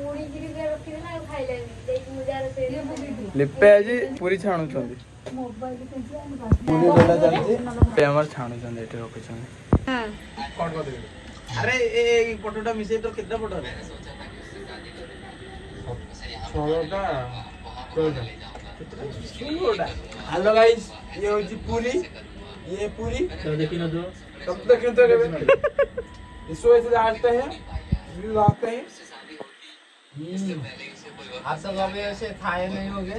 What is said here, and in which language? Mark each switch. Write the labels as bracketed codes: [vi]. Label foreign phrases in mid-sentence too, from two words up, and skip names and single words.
[or] ଲିପେ ଆଜି ପୁରୀ ଛାଣୁଛନ୍ତି। ପୁରୀ ଯୋଉଟା ଚାଲିଛି ଆମର ଛାଣୁଛନ୍ତି, ଏଠି ରଖୁଛନ୍ତି। କ'ଣ କରିବେ? ଆରେ ଏ ପଟଟା ମିଶେଇ ତ କେତେ ପଟ ହେଲା? 16ଟା। [en] hello guys, [hi] ये होची पूरी, ये पूरी तो देखिन दो तब तक तो इसको ऐसे डालते हैं, ये लाते हैं। आप सब कभी ऐसे खाए नहीं होंगे।